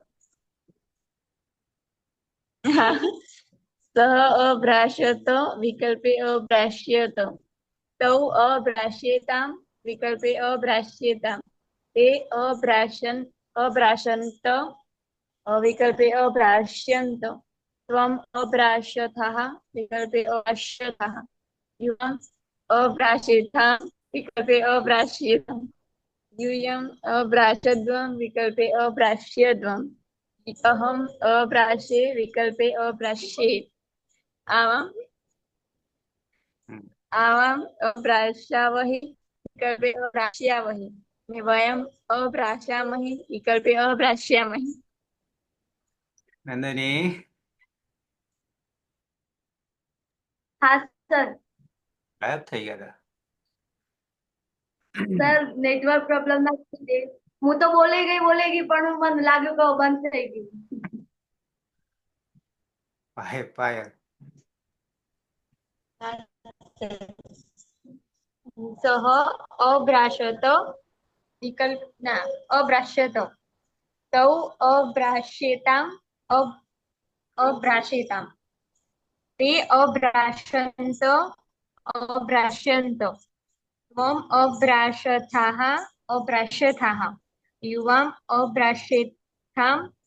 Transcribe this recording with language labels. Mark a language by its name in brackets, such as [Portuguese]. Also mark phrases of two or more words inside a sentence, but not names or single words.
[Sanskrit] હા. સહ અભ્રાશત વિકલ્પે અભ્રાશ્યત તૌ અભ્રાશ્યેતામ વિકલ્પે અભ્રાશ્યેતામ તે અભ્રાશંત વિકલ્પે અભ્રાશ્યંત त्वम् अभ्राश्यथाः विकल्पे अभ्राश्यथाः युवम् अभ्राश्येथां विकल्पे अभ्राश्येथाम् यूयम् अभ्राशध्वं विकल्पे अभ्राश्यध्वम् अहम् अभ्राशे विकल्पे अभ्राश्ये आवाम् अभ्राशावहि विकल्पे अभ्राश्यावहि वयम् अभ्राशामहि विकल्पे अभ्राश्यामहि. [Gujarati] નંદની [Hindi] हाँ सर. [Gujarati] ગાયબ થઈ ગયા હતા. સર [English] network problem [Gujarati] ના લીધે હું તો બોલે ગઈ પણ મને લાગ્યું કે બંધ થઈ ગયું. પાયલ [Sanskrit] सः अभ्राशत विकल्प ना अभ्राश्यत तौ अभ्राश्येताम् अभ्राश्येताम् ते अभ्राशन्त अभ्राश्यन्त त्वम् अभ्राशथाः अभ्राश्यथाः युवाम् अभ्राश्येथाम्